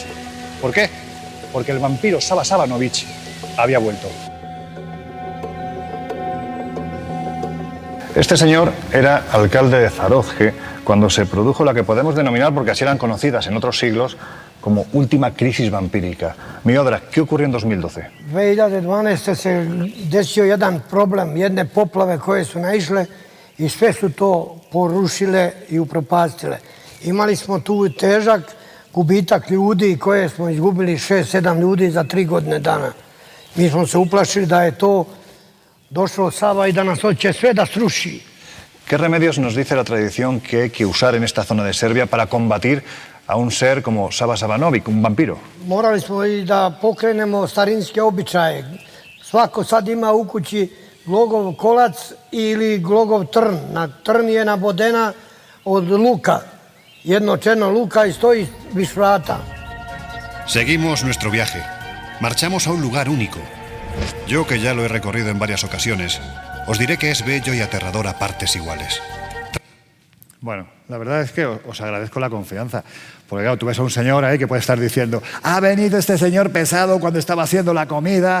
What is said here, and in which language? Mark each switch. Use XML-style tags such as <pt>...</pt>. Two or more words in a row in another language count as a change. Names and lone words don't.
<es>¿Por qué? Porque el vampiro Sava Savanović había vuelto. Este señor era alcalde de Zarozje cuando se produjo la que podemos denominar, porque así eran conocidas en otros siglos, como última crisis vampírica. Miodra, ¿qué ocurrió en 2012?</es> <sr>2012. se desio jedan problem, jedne poplave koje su naišle i sve su to porušile i upropastile. Imali smo tu težak gubitak ljudi koje smo izgubili 6-7 ljudi za 3 godine dana. Mi smo se uplašili da je to došlo Sava y da nas hoće sve da sruši.</sr> <es>¿Qué remedios nos dice la tradición que hay que usar en esta zona de Serbia para combatir a un ser como Sava Savanović, un vampiro?</es> <sr>Morali smo i da pokrenemo starinske običaje. Svako sad ima u kući glogov kolac ili glogov trn. Trn je nabodena od luka, jedno černo luka i stoji viš vrata.</sr> <es>Seguimos nuestro viaje. Marchamos a un lugar único. Yo, que ya lo he recorrido en varias ocasiones, os diré que es bello y aterrador a partes iguales. Bueno, la verdad es que os agradezco la confianza. Porque claro, tú ves a un señor ahí que puede estar diciendo, ha venido este señor pesado cuando estaba haciendo la comida.</es>